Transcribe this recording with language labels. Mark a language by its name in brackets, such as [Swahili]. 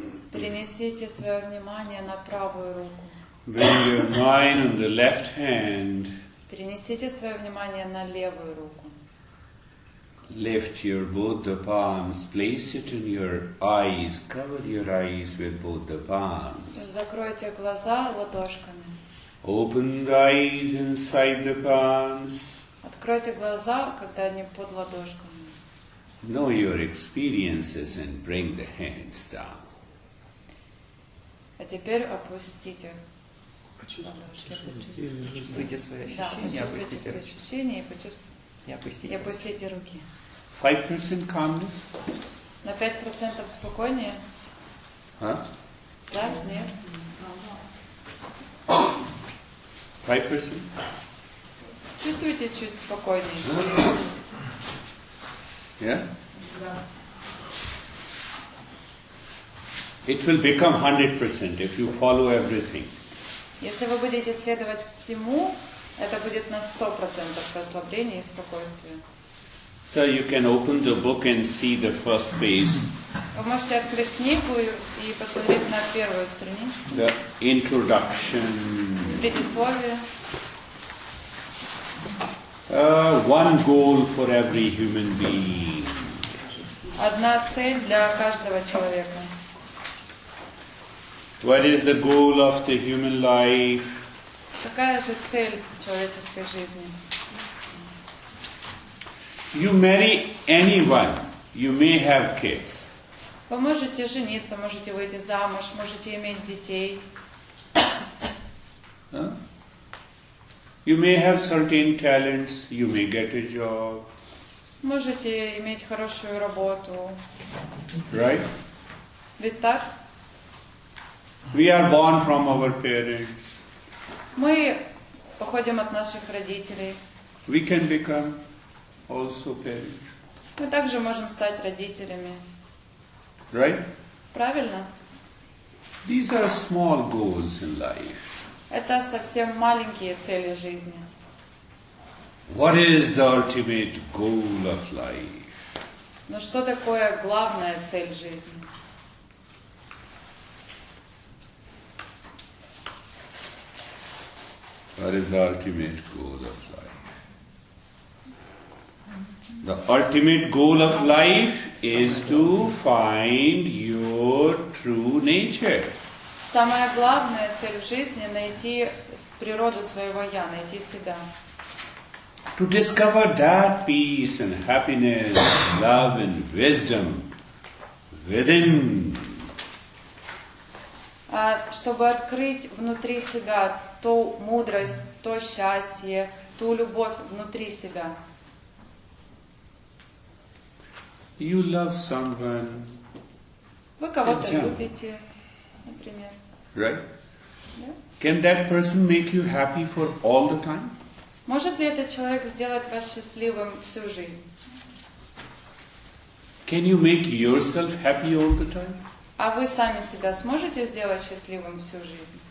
[Russian] Перенесите свое внимание на правую руку. [English] Bring your mind on the left hand. [Russian] Перенесите свое внимание на левую руку. [English] Lift your both the palms, place it in your eyes, cover your eyes with both the palms. [Russian] Закройте глаза ладошками. [English] Open the eyes inside the palms. [Russian] Откройте глаза, когда они под ладошками. [English] Know your experiences and bring the hands down. [Russian] А теперь опустите ладошки. Чувствуйте свои Да, ощущения, почувствуйте свои ощущения и опустите руки. [English] 5% calmness? [Russian] На 5% спокойнее? Huh? Да? Нет? 5%? Чувствуете чуть спокойнее? [English] Yeah? It will become 100% if you follow everything. [Russian] Если вы будете следовать всему, это будет на 100% расслабления и спокойствия. [English] So you can open the book and see the first page. [Russian] Вы можете открыть книгу и посмотреть на первую страничку. [English] The introduction. [Russian] Предисловие. [English] One goal for every human being. [Russian] Одна цель для каждого человека. [English] What is the goal of the human life? [Russian] Какая же цель человеческой жизни? [English] You marry anyone. You may have kids. [Russian] Вы можете жениться, можете выйти замуж, можете иметь детей. Huh? [English] You may have certain talents. You may get a job. [Russian] Можете иметь хорошую работу. [English] Right? [Russian] Ведь так? [English] We are born from our parents. [Russian] Мы походим от наших родителей. [English] We can become also parents. [Russian] Мы также можем стать родителями. [English] Right? [Russian] Правильно? [English] These are small goals in life. [Russian] Это совсем маленькие цели жизни. [English] What is the ultimate goal of life? [Russian] Но что такое главная цель жизни? [English] What is the ultimate goal of life? The ultimate goal of life is to find your true nature. [Russian] Самая главная цель в жизни — найти природу своего «я», найти себя. [English] To discover that peace and happiness, love and wisdom within. [Russian] Чтобы открыть внутри себя ту мудрость, то счастье, ту любовь внутри себя. [English] You love someone. [Russian] Вы кого-то [English] Example. [Russian] любите, например. [English] Right? [Russian] Да? [English] Can that person make you happy for all the time? [Russian] Может ли этот человек сделать вас счастливым всю жизнь? [English] Can you make yourself happy all the time? [Russian] А вы сами себя сможете сделать счастливым всю жизнь?